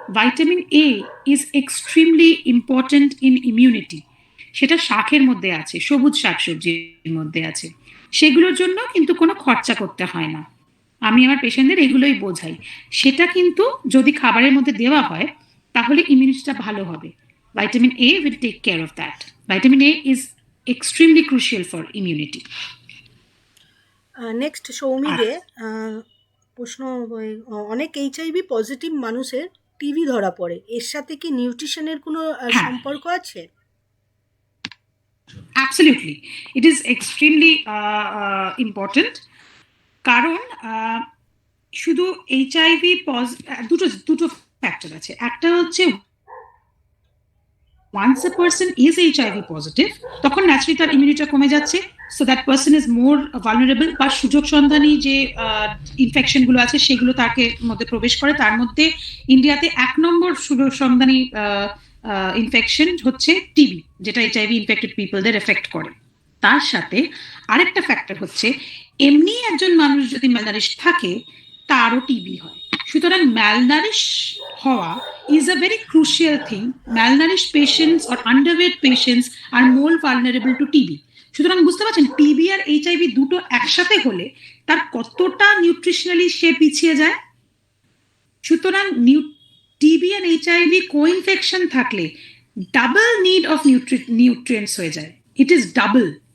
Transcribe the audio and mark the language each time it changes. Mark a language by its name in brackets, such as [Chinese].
[English] vitamin A is extremely important in immunity, [Bangla] সেটা শাকের মধ্যে আছে, সবুজ শাকসবজির মধ্যে আছে, সেগুলোর জন্য কিন্তু কোনো খরচা করতে হয় না। আমি আমার পেশেন্টদের এগুলোই বোঝাই, সেটা কিন্তু যদি খাবারের মধ্যে দেওয়া হয় তাহলে ইমিউনিটিটা ভালো হবে। [English] Vitamin A will take care of that. Vitamin A is extremely crucial for immunity. [Bangla] Next Soumi দে প্রশ্ন, অনেক এইচআইভি পজিটিভ মানুষের টিবি ধরা পড়ে, এর সাথে কি নিউট্রিশনের কোনো সম্পর্ক আছে? [English] Absolutely, it is extremely important. [Bangla] কারণ শুধু এইচআইভি দুটো ফ্যাক্টর আছে। একটা হচ্ছে [English] once a person is HIV positive, [Bangla] তখন ন্যাচারালি তার ইমিউনিটি কমে যাচ্ছে, [English] so that person is more vulnerable, [Bangla] বা সুযোগ সন্ধানী যে ইনফেকশন গুলো আছে সেগুলো তাকে মধ্যে প্রবেশ করে। তার মধ্যে ইন্ডিয়াতে 1 নম্বর সুযোগ সন্ধানী ইনফেকশন হচ্ছে টিবি, যেটা এইচআইভি ইনফেক্টেড পিপলদের এফেক্ট করে। তার সাথে আরেকটা ফ্যাক্টর হচ্ছে এমনি একজন মানুষ যদি ম্যালনারিশ থাকে তারও টিবি হয়। সুতরাং ম্যালনারিশ হওয়া [English] is a very crucial thing. Malnourished patients or underweight patients are more vulnerable to TB. [Bangla] সুতরাং বুঝতে পারছেন টিবি আর এইচআইভি দুটো একসাথে হলে তার কতটা নিউট্রিশনালি সে পিছিয়ে যায়। সুতরাং টিবি আর এইচআইভি কো-ইনফেকশন থাকলে [English] double need of nutrients [Bangla] হয়ে যায়, [English] It is double.